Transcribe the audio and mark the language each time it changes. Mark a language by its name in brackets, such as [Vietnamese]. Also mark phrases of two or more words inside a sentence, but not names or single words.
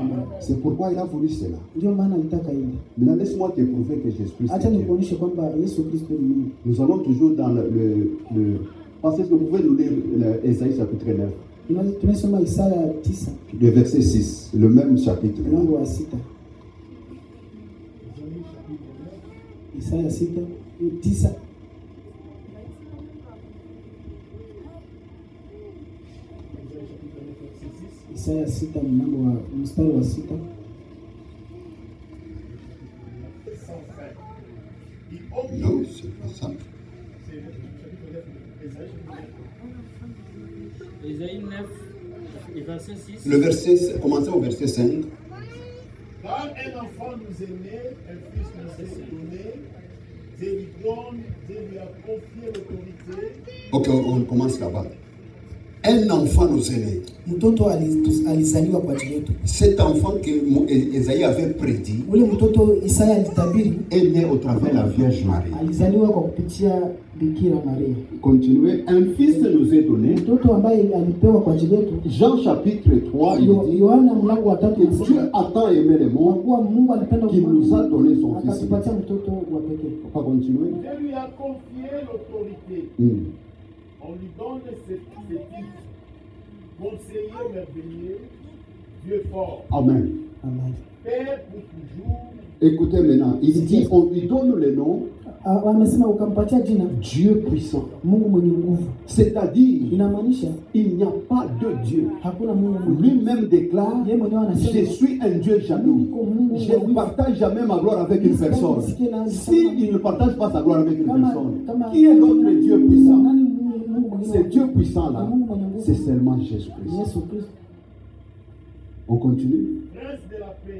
[French] C'est pourquoi il a voulu cela. Maintenant, laisse-moi te prouver que Jésus-Christ est Dieu. Nous allons toujours dans le parce que vous pouvez nous lire Ésaïe chapitre 9. Le verset 6, le même chapitre. [Swahili] Isaya 6, 9. Isaya 6 mstari wa 6. [French] Non, c'est pas ça. Isaïe 9, et verset 6. Le verset, commencez au verset 5. Car un enfant nous est né, un fils nous est donné, Dieu lui a confié l'autorité. Ok, on commence là-bas. Un enfant nous est né. [Swahili] Mtoto alizaliwa kwa ajili yetu. [French] Cet enfant que Esaïe avait prédit [Swahili] Ule mtoto Isaya alitabiri [French] est né au travers de la Vierge Marie. [Swahili] alizaliwa kwa kupitia Bikira Maria. [French] Continuez. Un fils nous est donné. [Swahili] Mtoto ambaye alipewa kwa ajili yetu. [French] Jean chapitre 3, il dit [Swahili] Yohana mlango wa 3 [French] que Dieu a tant aimé le monde [Swahili] kuwa Mungu alipenda [French] qu'il nous a donné son fils. [Swahili] akatupatia mtoto wa pekee. [French] On va continuer. Dieu lui a confié l'autorité. On lui donne ce titre. Conseiller merveilleux, Dieu fort. Amen. Amen. Père pour toujours. Écoutez maintenant, il dit, on lui donne le nom [Swahili] Amesema ukampatia jina [French] Dieu puissant. [Swahili] Mungu mwenye nguvu. [French] C'est-à-dire, [Swahili] Inamaanisha [French] il n'y a pas de Dieu. [Swahili] hakuna Mungu mwingine. [French] Lui-même déclare, [Swahili] Yeye mwenyewe [French] je [Swahili] anasema [French] suis un Dieu jaloux. Je ne partage jamais ma gloire avec une personne. S'il ne partage pas sa gloire avec une personne, qui est l'autre Dieu puissant? Ce Dieu puissant là, c'est seulement Jésus-Christ. On continue. Prince de la paix.